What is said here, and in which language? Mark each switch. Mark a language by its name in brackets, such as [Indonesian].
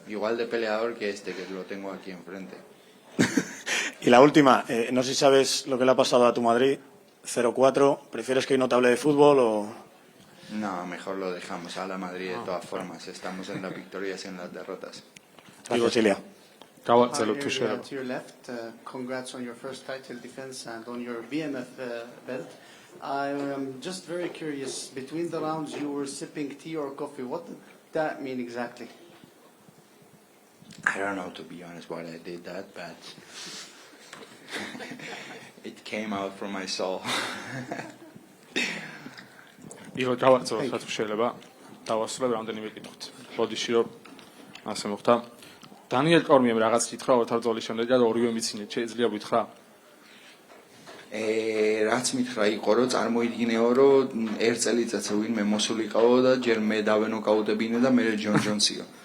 [Spanish] Igual de peleador que que lo tengo aquí enfrente. Y la última, no sé si sabes lo que le ha pasado a tu Madrid, 0-4, ¿prefieres que hoy no te hable de fútbol o...? No, mejor lo dejamos a la Madrid de todas formas, estamos en las victorias y en las derrotas. Gracias, Ilia. [English] To your left, congrats on your first title defense and on your BMF belt. I am just very curious, between the rounds you were sipping tea or coffee, what did that mean exactly? I don't know, to be honest, why I did that, but it came out from my soul. [Georgian] იგო დავარწო რა თუ შეიძლება დავასრულებ რამდენიმე კითხვით. ბოდიში რომ ასე მოხდა. დანიელ კორმიემ რაღაც კითხა ორთაბრძოლის შემდეგ და ორივე მიცინეთ, შეიძლება გითხრა? რაც მითხრა იყო რომ წარმოიდგინეო რომ ერთ წელიწადს ვინმე მოსულიყავო და ჯერ მე დავენოკაუტებინე და მე ჯონ ჯონსიო.